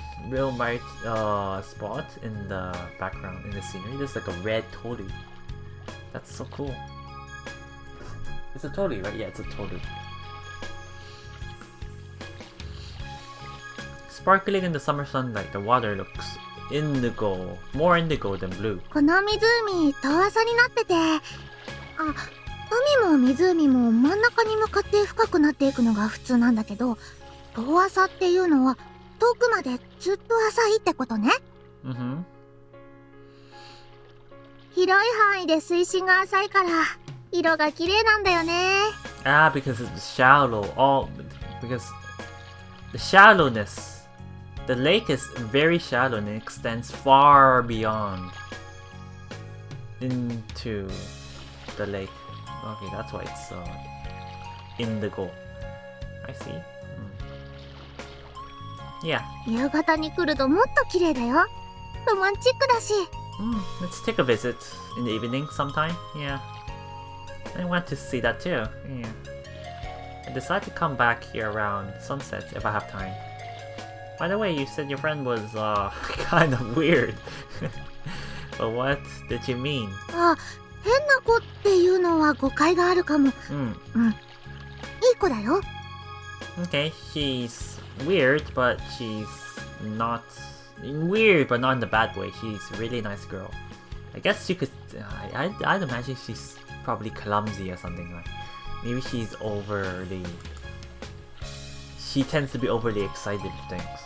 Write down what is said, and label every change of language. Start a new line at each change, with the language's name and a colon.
English: Real right spot in the background in the scenery. There's like a red Toli. That's so cool. It's a Toli, right? Yeah, it's a Toli. Sparkling in the summer sunlight, the water looks indigo, more indigo than blue.
Japanese: この湖遠浅になってて、海も湖も真ん中に向かって深くなっていくのが普通なんだけど、遠浅っていうのは遠くまでずっと浅いってことね。広い範囲で水深が浅いから色が綺麗なんだよね。
English: Because it's shallow. Because the shallowness. The lake is very shallow and it extends far beyond into the lake. Okay, that's why it's indigo. I see. Yeah.
Japanese: 夕方に来るともっと綺麗だよ。ロマンチックだし。
English: Let's take a visit in the evening sometime. Yeah. I want to see that too. Yeah. I decide to come back here around sunset if I have time. By the way, you said your friend was kind of weird. But what did you mean?
Japanese: 変な子っていうのは誤解があるかも。いい子だよ。
English: Okay, she's weird, but she's not weird, but not in the bad way. She's a really nice girl. I guess you could. I'd imagine she's probably clumsy or something like. Maybe she's overly. She tends to be overly excited with things.